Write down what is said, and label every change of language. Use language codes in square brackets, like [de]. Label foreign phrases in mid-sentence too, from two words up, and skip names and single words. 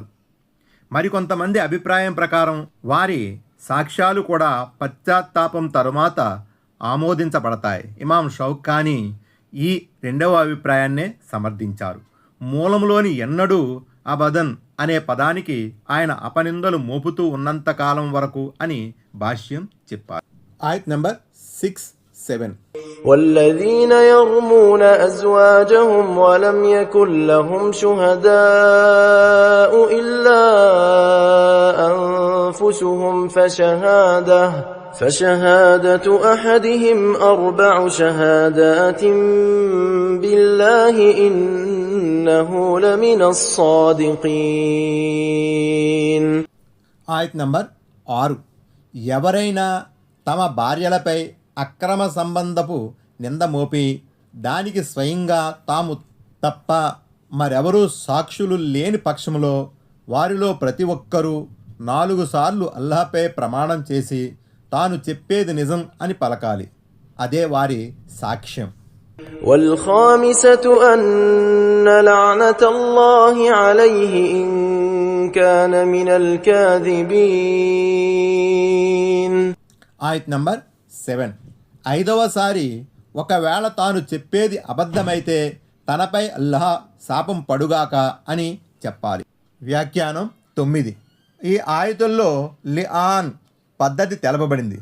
[te] మరికొంతమంది అభిప్రాయం ప్రకారం వారి సాక్ష్యాలు కూడా పశ్చాత్తాపం తరువాత ఆమోదించబడతాయి. ఇమాం షౌకానీ ఈ 2వ అభిప్రాయాన్నే సమర్థించారు. మూలంలోని ఎన్నడూ అబదన్ అనే పదానికి ఆయన అపనిందలు మోపుతూ ఉన్నంతకాలం వరకు అని భాష్యం చెప్పారు. ఆయత్ నంబర్ 6, 7. [ar] والذين يرمون أزواجهم ولم يكن لهم شهداء إلا أنفسهم فشهادة أحدهم 4 شهادات بالله إنه لمن الصادقين. [te] ఆయత్ నంబర్ 6. ఎవరైనా తమ భార్యలపై అక్రమ సంబంధపు నింద మోపి దానికి స్వయంగా తాము తప్ప మరెవరూ సాక్షులు లేని పక్షంలో వారిలో ప్రతి ఒక్కరూ 4 సార్లు అల్లాహ్పై ప్రమాణం చేసి తాను చెప్పేది నిజం అని పలకాలి. అదే వారి సాక్ష్యం. [ar] والخامسة أن لعنة الله عليه إن كان من الكاذبين. [te] ఆయత్ నంబర్ 7. 5వసారి ఒకవేళ తాను చెప్పేది అబద్ధమైతే తనపై అల్లాహ్ శాపం పడుగాక అని చెప్పాలి. వ్యాఖ్యానం 9. ఈ ఆయతుల్లో లిఆన్ పద్ధతి తెలపబడింది.